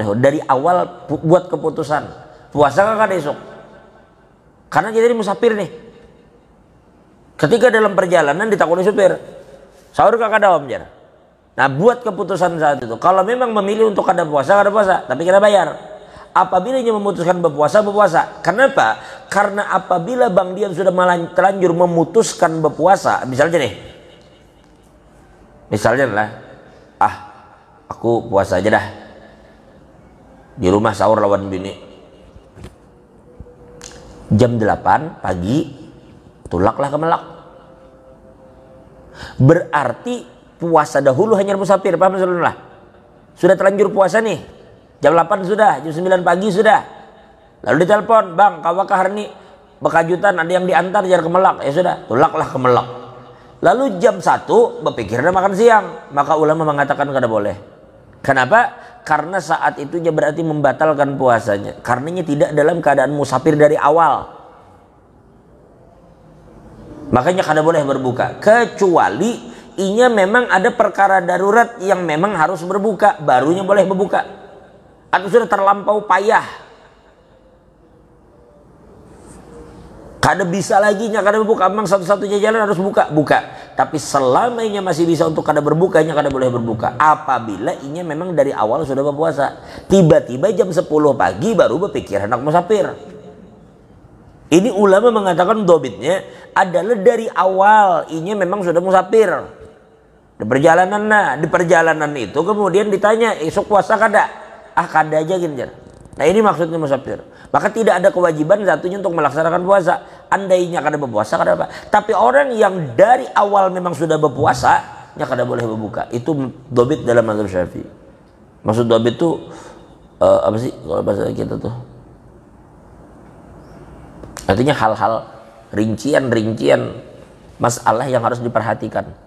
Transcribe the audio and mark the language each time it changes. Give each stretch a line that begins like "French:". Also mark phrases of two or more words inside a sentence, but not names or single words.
Indonesian: Dari awal buat keputusan.
Banjar: Puasa kan kada esok.
Indonesian: Karena jadi musafir nih. Ketika dalam perjalanan ditakuni supir,
Banjar: sahur kah kada om jar.
Indonesian: Nah, buat keputusan saat itu. Kalau memang memilih untuk kada puasa, tapi kada bayar. Apabila dia memutuskan berpuasa. Kenapa? Karena apabila Bang Dian sudah terlanjur memutuskan berpuasa, misalnya lah,
Banjar: aku puasa aja dah. Di rumah sahur lawan bini. Jam 8 pagi tulaklah ke Melak.
Indonesian: Berarti puasa dahulu hanya musafir, paham lah? Sudah terlanjur puasa nih. Jam 8 sudah, jam 9 pagi sudah.
Banjar: Lalu ditelepon, Bang, kawakah hari ini bekajutan ada yang diantar jar ke Melak. Ya sudah, tulaklah ke Melak.
Indonesian: Lalu jam 1 berpikirnya makan siang. Maka ulama mengatakan kada boleh. Kenapa? Karena saat itu dia berarti membatalkan puasanya. Karenanya tidak dalam keadaan musafir dari awal. Makanya kada boleh berbuka. Kecuali inya memang ada perkara darurat yang memang harus berbuka. Barunya boleh berbuka. Atau sudah terlampau payah. Kada bisa lagi kada berbuka. Memang satu-satunya jalan harus buka. Tapi selama inya masih bisa untuk kada berbuka, inya kada boleh berbuka. Apabila inya memang dari awal sudah berpuasa. Tiba-tiba jam 10 pagi baru berpikir hendak musafir. Ini ulama mengatakan dobitnya adalah dari awal inya memang sudah musafir. Di perjalanan itu kemudian ditanya,
Banjar: esok puasa kada? Ah kada aja ginjar.
Indonesian: Nah ini maksudnya musafir. Maka tidak ada kewajiban satunya untuk melaksanakan puasa.
Banjar: Andainya kada berpuasa kada apa.
Indonesian: Tapi orang yang dari awal memang sudah berpuasa, nya kada boleh berbuka. Itu dobit dalam mazhab Syafi'i. Maksud dobit itu apa sih kalau bahasa kita tuh? Artinya hal-hal rincian-rincian masalah yang harus diperhatikan.